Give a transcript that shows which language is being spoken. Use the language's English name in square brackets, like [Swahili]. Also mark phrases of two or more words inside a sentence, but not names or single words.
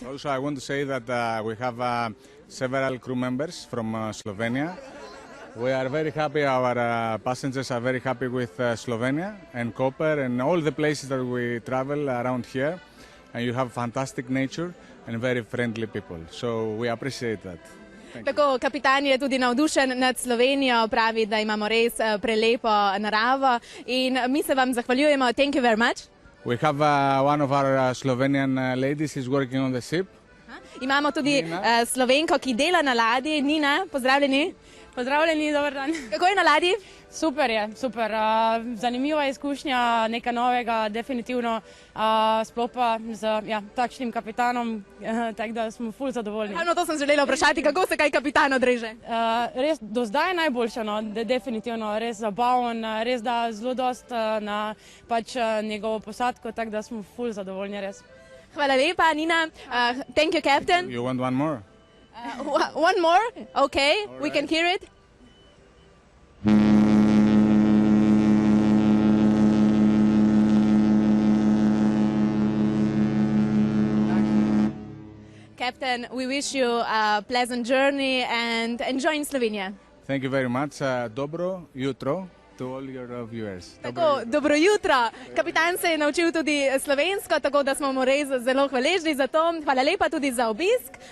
[English] Also, I want to say that we have several crew members from Slovenia. We are very happy, our passengers are very happy with Slovenia and Koper and all the places that we travel around here. And you have fantastic nature and very friendly people. So we appreciate that. [Slovenian] Tako, kapitan je tudi navdušen nad Slovenijo, pravi, da imamo res prelepo naravo in mi se vam zahvaljujemo. [English] Thank you very much. We have one of our Slovenian ladies is working on the ship. [Slovenian] Imamo tudi Slovenko, ki dela na ladji. Nina, pozdravljeni. Pozdravljeni, dober dan. Kako je na ladji? Super je, super. Zanimiva izkušnja, nekaj novega, definitivno. Sploh pa z takšnim kapitanom, tako da smo ful zadovoljni. No, to sem želela vprašati, kako se kaj kapitan odreže? Res do zdaj najboljše, no, definitivno, res zabaven, res da zelo dost na njegovo posadko, tako da smo ful zadovoljni, res. Hvala lepa, Nina. [English] Thank you, Captain. You want one more? One more? Okay, right. We can hear it. Captain, we wish you a pleasant journey and enjoy in Slovenia. Thank you very much. [Slovenian] Dobro jutro [English] to all your viewers. [Slovenian] Tako, dobro jutro. Kapitan se je naučil tudi slovensko, tako da smo mu res zelo hvaležni za to. Hvala lepa tudi za obisk.